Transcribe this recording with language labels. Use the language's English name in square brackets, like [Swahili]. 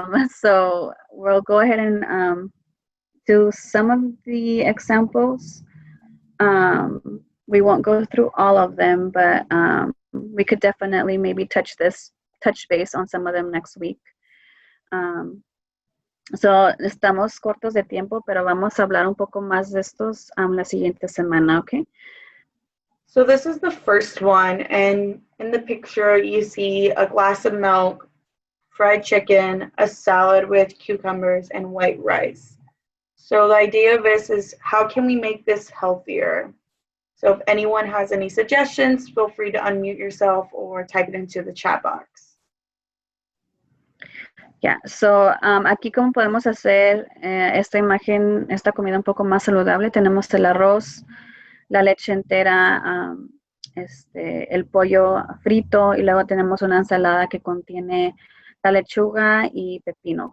[English] So we'll go ahead and do some of the examples. We won't go through all of them, but we could definitely maybe touch base on some of them next week. [Spanish] So estamos cortos de tiempo, pero vamos a hablar un poco más de estos la siguiente semana, okay? [English] So this is the first one, and in the picture you see a glass of milk, fried chicken, a salad with cucumbers, and white rice. So the idea of this is, how can we make this healthier? So if anyone has any suggestions, feel free to unmute yourself or type it into the chat box. [Spanish] Yeah, so aquí cómo podemos hacer esta imagen, esta comida un poco más saludable. Tenemos el arroz, la leche entera, el pollo frito, y luego tenemos una ensalada que contiene la lechuga y pepino.